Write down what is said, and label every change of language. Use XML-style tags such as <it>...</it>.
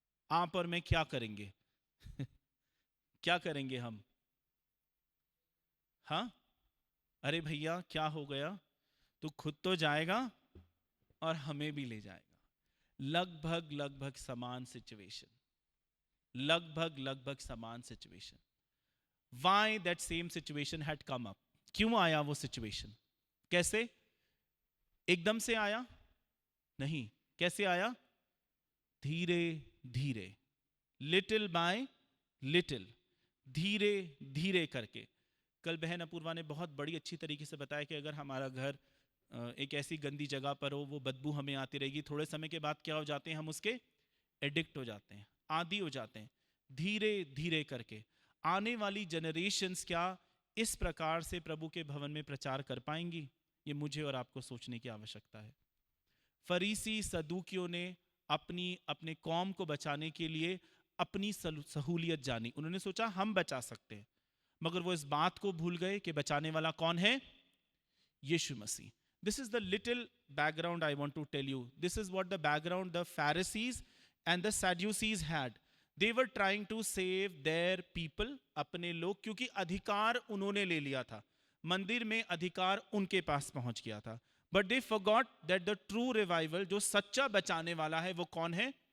<hi>आप और मैं क्या करेंगे? क्या करेंगे हम? हाँ, अरे भैया क्या हो गया? तू खुद तो जाएगा और हमें भी ले जाएगा। लगभग समान सिचुएशन, लगभग समान situation.</hi> <en>Why that same situation had come up?</en> <hi>क्यों आया वो सिचुएशन? कैसे? एकदम से आया? नहीं। कैसे आया? धीरे धीरे,</hi> <en>little by little,</en> <hi>धीरे धीरे करके। कल बहन अपूर्वा ने बहुत बड़ी अच्छी तरीके से बताया कि अगर हमारा घर एक ऐसी गंदी जगह पर हो, वो बदबू हमें आती रहेगी, थोड़े समय के बाद क्या हो जाते हैं? हम उसके एडिक्ट हो जाते हैं, आदी हो जाते हैं। धीरे धीरे करके आने वाली जनरेशन्स क्या इस प्रकार से प्रभु के भवन में प्रचार कर पाएंगी? ये मुझे और आपको सोचने की आवश्यकता है। फरीसी सदूकियों ने अपने कौम को बचाने के लिए अपनी सहूलियत जानी। उन्होंने सोचा हम बचा सकते हैं, मगर वो इस बात को भूल गए कि बचाने वाला कौन है? यीशु मसीह।</hi> <en>This is the little background I want to tell you. This is what the background the Pharisees and the Sadducees had. They were trying to save their people,</en> <hi>अपने लोग, क्योंकि अधिकार उन्होंने ले लिया था। मंदिर में अधिकार उनके पास पहुंच गया था।</hi> <en>but they forgot that the true revival,</en> <hi>जो सच्चा बचाने वाला है, वो कौन है?</hi>